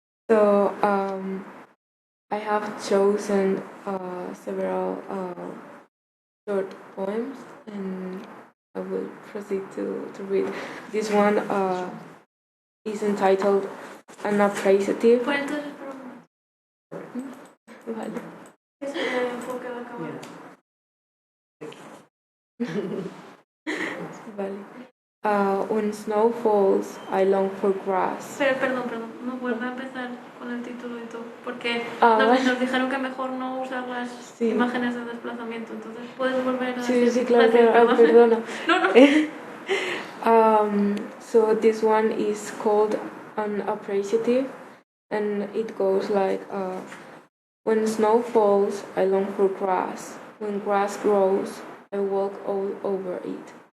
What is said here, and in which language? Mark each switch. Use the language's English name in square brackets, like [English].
[English] So I have chosen several short poems, and I will proceed to read this one. is entitled An Appreciative. [Spanish] Pues entonces, Vale. es el enfoque de la cámara. Vale. [English] When snow falls, I long for grass. [Spanish] Pero perdón, no vuelve a empezar con el título y todo, porque Vale. nos dijeron que mejor no usar las imágenes de desplazamiento, entonces puedes volver a decir. Sí, claro, perdona. No. [English] So this one is called Unappreciative, and it goes like, when snow falls, I long for grass. When grass grows, I walk all over it.